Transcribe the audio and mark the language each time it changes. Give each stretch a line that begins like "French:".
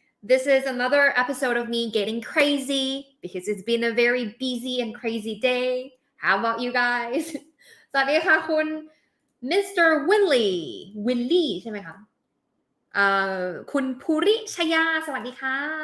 English: This is another episode of me getting crazy because it's been a very busy and crazy day. How about you guys?
Thai: สวัสดีค่ะคุณ Mr. Willie ใช่ไหมคะคุณภูริชยาสวัสดีค่ะ